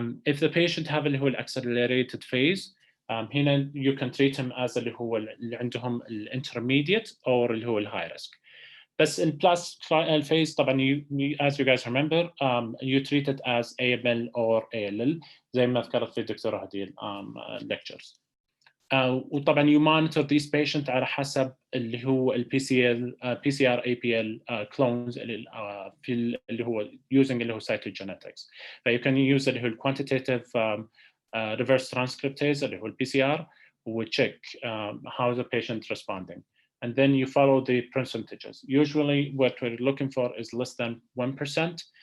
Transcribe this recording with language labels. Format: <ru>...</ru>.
<en>If the patient have</en> <ar>اللي هو</ar> <en>accelerated phase,</en> <ar>هنا</ar> <en>you can treat him as</en> <ar>اللي هو اللي عندهم</ar> <en>intermediate or اللي هو high risk.</en> <ar>بس</ar> <en>in plus phase</en> <ar>طبعا</ar> <en>as you guys remember, you treat it as AML or ALL</en> <ar>زي ما ذكرت في الدكتورة هذه</ar> <en>lectures.</en> <ar>وطبعا</ar> <en>you monitor these patients</en> <ar>على حسب اللي هو</ar> <en>PCR APL clones</en> <ar>في اللي هو</ar> <en>using اللي هو cytogenetics. ف you can use</en> <ar>اللي هو</ar> <en>quantitative reverse transcriptase اللي هو PCR, check how the patient responding. And then you follow the percentages. Usually what we're looking for is less than 1%.</en>